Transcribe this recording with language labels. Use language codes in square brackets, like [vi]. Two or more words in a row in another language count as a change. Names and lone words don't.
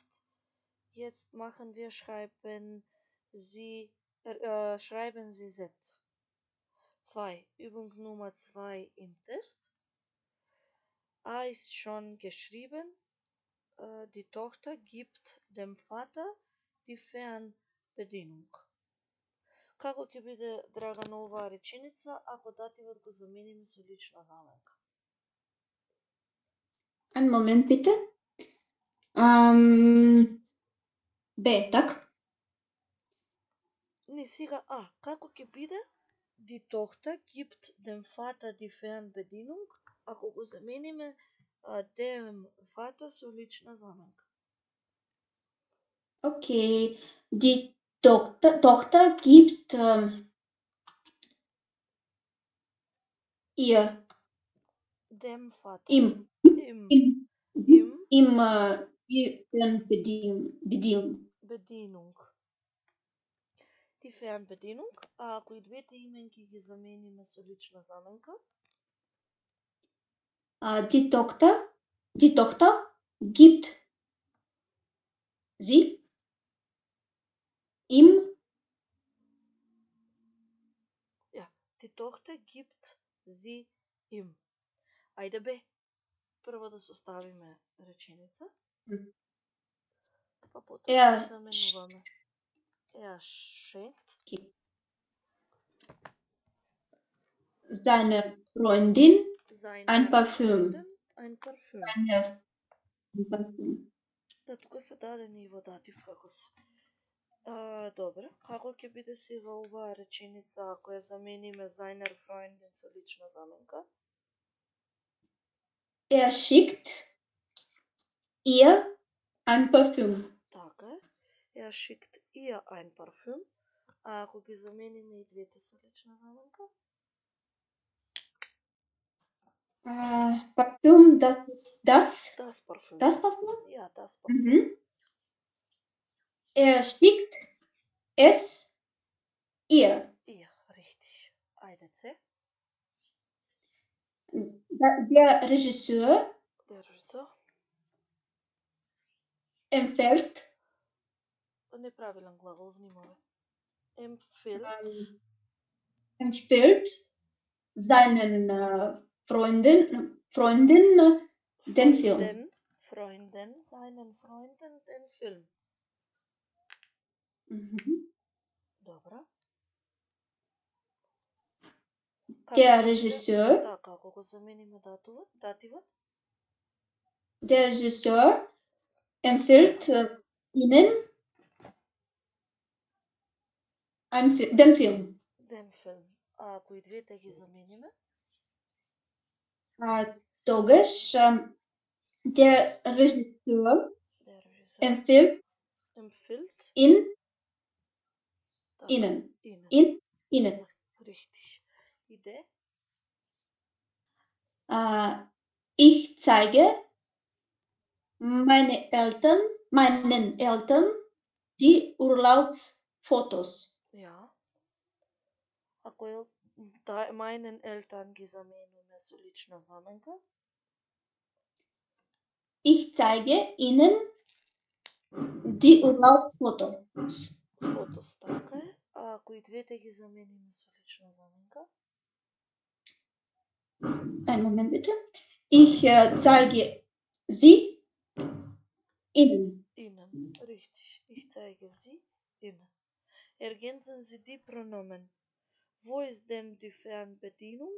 [de] Jetzt schreiben Sie Sätze. 2. Übung Nummer 2 im Test. A ist schon geschrieben. Die Tochter gibt dem Vater die Fernbedienung. [mk] Како ќе биде Драгана оваа реченица ако дативот го замениме со лична заменка? [de] Einen Moment bitte. [mk] B, так? Не, сега А. Како ќе биде? [de] Die Tochter gibt dem Vater die Fernbedienung, [mk] ако го замениме [de] dem Vater [mk] со лична заменка. [de] Okay, die Tochter gibt ihr Dem Vater. ihm Bedienung. Die Fernbedienung. [mk] А ако и двете именки ги замениме со лична заменка? [de] Die Tochter gibt sie ihm. Ja, die Tochter gibt sie ihm. [mk] Ајде бе, прво да составиме реченица, па потоа да заменуваме. [de] Er schenkt seine Freundin ein Parfüm. [mk] Да, тука се дадени и во датив како се. Добре, како ќе биде сега оваа реченица ако ја замениме [de] seiner Freundin [mk] со лична заменка? [de] Er schickt ihr ein Parfüm. [mk] Така е. [de] Er schickt ihr ein Parfüm. [mk] А ако ги замениме и двете со лична заменка? [de] Parfüm, das ist das. Das Parfüm. Das Parfüm? Ja, das Parfüm. Er schickt es ihr. Ihr, richtig. Eine C. Der Regisseur empfiehlt, [mk] Неправилен глагол, внимавай. [de] Empfiehlt empfiehlt seinen Freunden den Film. Freunden, seinen Freunden den Film. Mhm. [mk] Добре. [de] Der Regisseur, [mk] Така, ако го заменим дативът. [de] der Regisseur empfiehlt Ihnen den Film. Den Film. [mk] А ако и двете ги замениме? [de] Тогаш der Regisseur Der Regisseur empfiehlt empfiehlt Ihnen. Ihnen. Ihnen. Richtig. Idee? Ich zeige meinen Eltern die Urlaubsfotos. [mk] Ja. Ако [de] meinen Eltern [mk] ги замениме со лична заменка? [de] Ich zeige Ihnen die Urlaubsfotos. [mk] Фотос, така е. А ако и двете ги замениме со лична заменка? [de] Einen Moment bitte. Ich zeige sie Ihnen. Ihnen. Richtig. Ich zeige sie Ihnen. Ergänzen Sie die Pronomen. Wo ist denn die Fernbedienung?